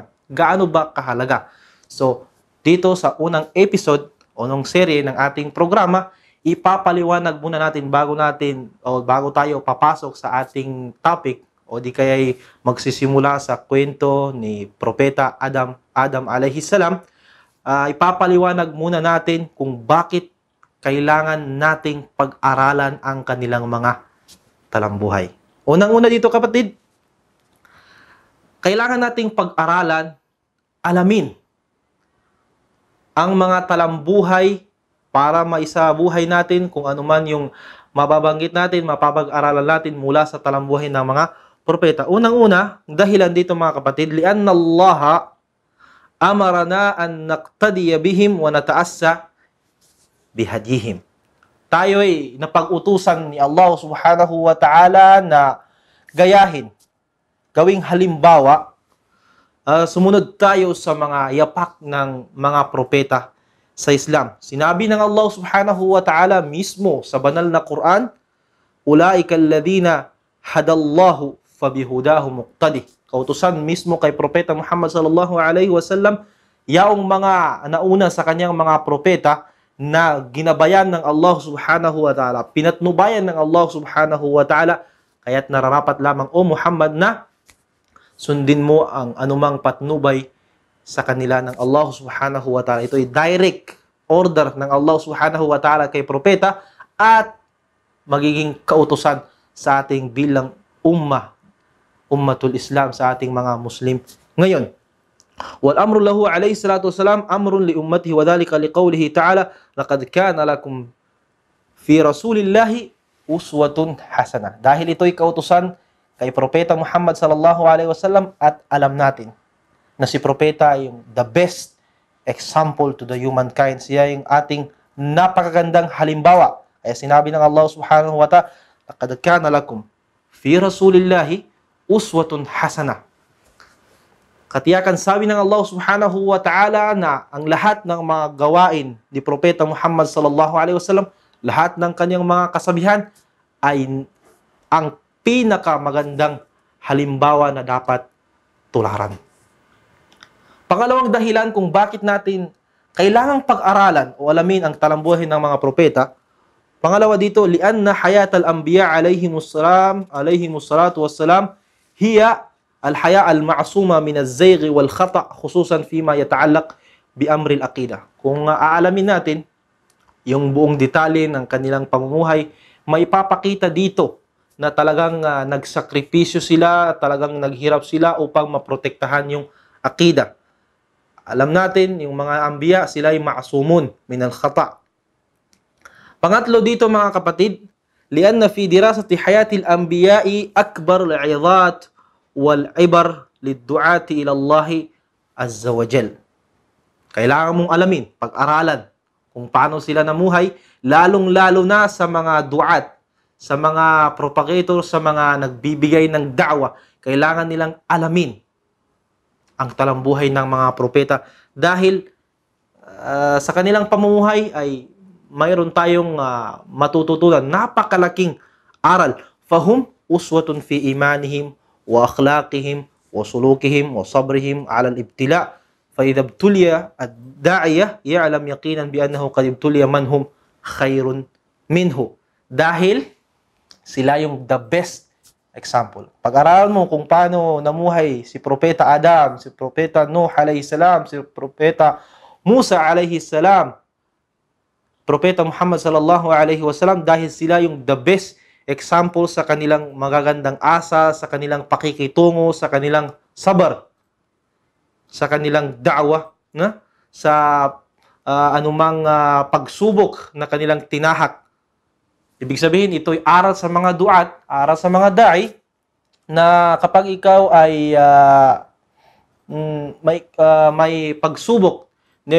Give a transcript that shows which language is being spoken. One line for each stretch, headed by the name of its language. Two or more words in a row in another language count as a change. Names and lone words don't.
Filipino: Gaano ba kahalaga? So, dito sa unang episode o nung serye ng ating programa, ipapaliwanag muna natin bago tayo papasok sa ating topic o di kaya'y magsisimula sa kwento ni Propeta Adam
Arabic: عليه السلام.
Filipino: Ipapaliwanag muna natin kung bakit kailangan nating pag-aralan ang kanilang mga talambuhay. Unang-una dito, kapatid, kailangan nating pag-aralan, alamin ang mga talambuhay para maisabuhay natin kung ano man yung mababanggit natin, mapapag-aralan natin mula sa talambuhay ng mga propeta. Unang-una, dahilan dito, mga kapatid,
Arabic: لأن الله أمرنا أن نقتدي بهم ونتأسى بهديهم.
Filipino: Tayo ay napag-utusan ni Allah
Arabic: سبحانه وتعالى
Filipino: na gayahin, gawing halimbawa sumunod tayo sa mga yapak ng mga propeta sa Islam. Sinabi ng Allah
Arabic: سبحانه وتعالى
Filipino: mismo sa banal na Quran,
Arabic: "أولئك الذين هدى الله فبهداهم اقتده."
Filipino: Kautusan mismo kay Propeta Muhammad
Arabic: صلى الله عليه وسلم,
Filipino: yaong mga nauna sa kanyang mga propeta na ginabayan ng Allah
Arabic: سبحانه وتعالى,
Filipino: pinatnubayan ng Allah
Arabic: سبحانه وتعالى,
Filipino: kaya't nararapat lamang, o Muhammad, na sundin mo ang anumang patnubay sa kanila ng Allah
Arabic: سبحانه وتعالى.
Filipino: Ito ay
English: direct order
Filipino: ng Allah
Arabic: سبحانه وتعالى
Filipino: kay propeta at magiging kautusan sa ating bilang
Arabic: أمة الإسلام,
Filipino: sa ating mga Muslim ngayon.
Arabic: والأمر له عليه الصلاة والسلام أمر لأمته وذلك لقوله تعالى لقد كان لكم في رسول الله أسوة حسنة.
Filipino: Dahil ito'y kautusan kay Propeta Muhammad
Arabic: صلى الله عليه وسلم
Filipino: at alam natin na si Propeta ay yung
English: the best example to the humankind.
Filipino: Siya yung ating napakagandang halimbawa. Kaya sinabi ng Allah
Arabic: سبحانه وتعالى, لقد كان لكم في رسول الله أسوة حسنة.
Filipino: Katiyakan sabi ng Allah
Arabic: سبحانه وتعالى
Filipino: na ang lahat ng mga gawain ni Propeta Muhammad
Arabic: صلى الله عليه وسلم,
Filipino: lahat ng kanyang mga kasabihan ay ang pinakamagandang halimbawa na dapat tularan. Pangalawang dahilan kung bakit natin kailangang pag-aralan o alamin ang talambuhay ng mga propeta, pangalawa dito,
Arabic: لأن حياة الأنبياء عليهم الصلاة والسلام هي الحياة المعصومة من الزيغ والخطأ خصوصا فيما يتعلق بأمر العقيدة.
Filipino: Kung aalamin natin yung buong detalye ng kanilang pamumuhay, maipapakita dito na talagang nagsakripisyo sila, talagang naghirap sila upang maprotektahan yung aqida. Alam natin, yung mga anbiya, sila ay
Arabic: معصومون من الخطأ'.
Filipino: Pangatlo dito mga kapatid,
Arabic: لأن في دراسة حياة الأنبياء أكبر العظات والعبر للدعاة إلى الله عز وجل.
Filipino: Kailangan mong alamin, pag-aralan kung paano sila namuhay, lalong-lalo na sa mga du'at, sa mga propagator, sa mga nagbibigay ng da'wa. Kailangan nilang alamin ang talambuhay ng mga propeta dahil sa kanilang pamumuhay ay mayroon tayong matututunan, napakalaking aral.
Arabic: فهم أسوة في إيمانهم وأخلاقهم وسلوكهم وصبرهم على الابتلاء فإذا ابتلي الداعية يعلم يقينا بأنه قد ابتلي من هم خير منه.
Filipino: Dahil sila yung
English: the best example.
Filipino: Pag-aralan mo kung paano namuhay si Propeta Adam, si Propeta Nuh
Arabic: عليه السلام,
Filipino: si Propeta Musa
Arabic: عليه السلام,
Filipino: Propeta Muhammad
Arabic: صلى الله عليه وسلم,
Filipino: dahil sila yung
English: the best example
Filipino: sa kanilang magagandang asa, sa kanilang pakikitungo, sa kanilang sabar, sa kanilang da'wa, sa anumang pagsubok na kanilang tinahak. Ibig sabihin, ito'y aral sa mga duat, aral sa mga da'i, na kapag ikaw ay may pagsubok na